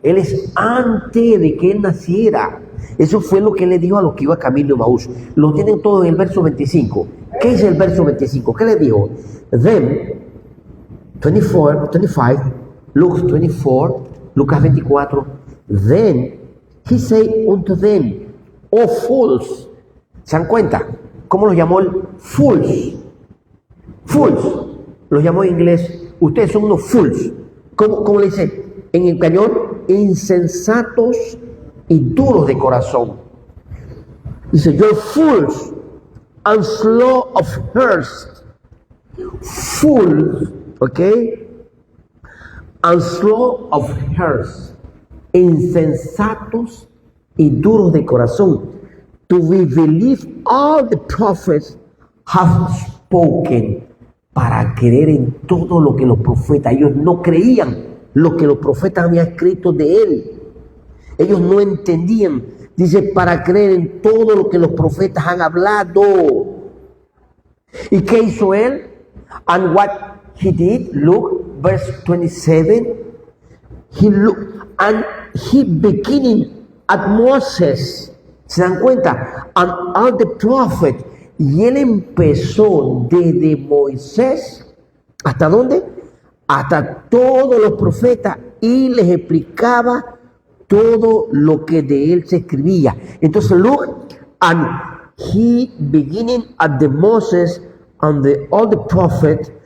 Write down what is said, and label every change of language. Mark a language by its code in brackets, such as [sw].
[es] Él es antes de que él naciera. Eso fue lo que él le dijo a los que iban camino de Emaús. Lo tienen todo en el verso 25. ¿Qué es el verso 25? ¿Qué le dijo? [en] Then, 24, 25, Luke 24, Lucas 24, then he said unto them, oh fools. [es] ¿Se dan cuenta? ¿Cómo los llamó el fools? Fools. Los llamó en inglés. Ustedes son unos fools. ¿Cómo le dice? En español, insensatos y duros de corazón. [en] Dice, you're fools and slow of heart. Fools, ¿ok? And slow of heart. [es] Insensatos y duros de corazón. [en] To believe all the prophets have spoken. [es] Para creer en todo lo que los profetas, ellos no creían lo que los profetas habían escrito de él. Ellos no entendían. Dice, para creer en todo lo que los profetas han hablado. ¿Y qué hizo él? [en] And what he did, look, verse 27. He looked and he beginning at Moses. [es] ¿Se dan cuenta? [en] And all the prophets. [es] Y él empezó desde Moisés, ¿hasta dónde? Hasta todos los profetas, y les explicaba todo lo que de él se escribía. [en] Entonces, look, and he beginning at the Moses and all the prophets,